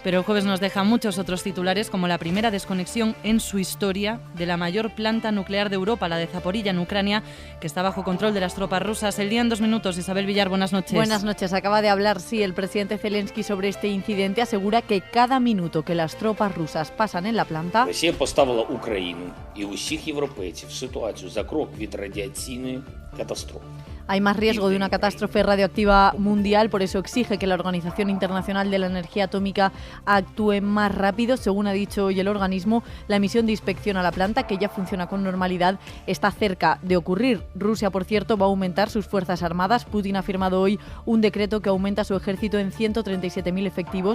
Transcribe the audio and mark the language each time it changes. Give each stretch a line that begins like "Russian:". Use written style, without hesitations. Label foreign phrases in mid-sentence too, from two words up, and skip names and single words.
Spanish: Pero el jueves nos deja muchos otros titulares, como la primera desconexión en su historia de la mayor planta nuclear de Europa, la de Zaporilla, en Ucrania, que está bajo control de las tropas rusas. El día en 2 minutos. Isabel Villar, buenas noches. Buenas noches. Acaba de hablar, el presidente Zelensky sobre este incidente. Asegura que cada minuto que las tropas rusas pasan en la planta,
Ukrainian: Росія поставила Україну і усіх європейців в ситуацію за крок від радіаційної катастрофи.
Spanish: hay más riesgo de una catástrofe radioactiva mundial, por eso exige que la Organización Internacional de la Energía Atómica actúe más rápido. Según ha dicho hoy el organismo, la misión de inspección a la planta, que ya funciona con normalidad, está cerca de ocurrir. Rusia, por cierto, va a aumentar sus fuerzas armadas. Putin ha firmado hoy un decreto que aumenta su ejército en 137.000 efectivos.